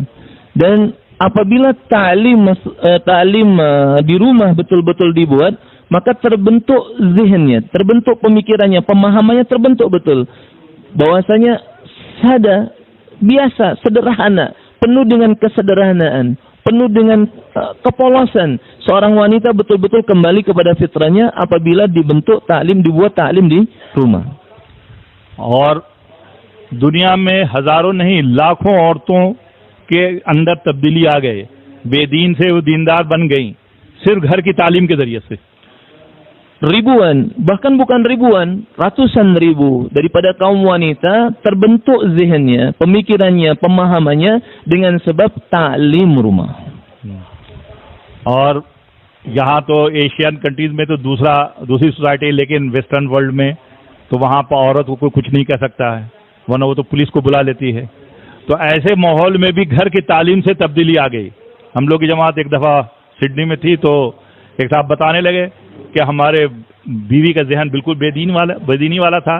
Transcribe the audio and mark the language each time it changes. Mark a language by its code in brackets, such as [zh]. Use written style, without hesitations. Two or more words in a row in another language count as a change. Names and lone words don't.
[id] Dan apabila ta'lim di rumah betul-betul dibuat, maka terbentuk zihinnya, terbentuk pemikirannya, pemahamannya terbentuk betul. Bahwasanya sada, biasa, sederhana, penuh dengan kesederhanaan, penuh dengan kepolosan. Seorang wanita betul-betul kembali kepada fitrahnya apabila dibentuk ta'lim, dibuat ta'lim di rumah. [hi] और दुनिया में हजारों नहीं लाखों औरतों के अंदर तब्दीली आ गए, बेदीन से वो दीनदार बन गई सिर्फ घर की तालीम के जरिए से। [id] Ribuan, bahkan bukan ribuan, ratusan ribu daripada kaum wanita terbentuk zihinnya, pemikirannya, pemahamannya dengan sebab ta'lim rumah. [hi] और यहाँ तो [en] Asian countries [hi] में तो दूसरी सोसाइटी, लेकिन [en] Western world [hi] में तो वहाँ पर औरत को कोई कुछ नहीं कह सकता है, वरना वो तो पुलिस को बुला लेती है। तो ऐसे माहौल में भी घर की तालीम से तब्दीली आ गई। हम लोग की जमात एक दफ़ा सिडनी में थी तो एक साहब बताने लगे कि हमारे बीवी का जहन बिल्कुल बेदीनी वाला था।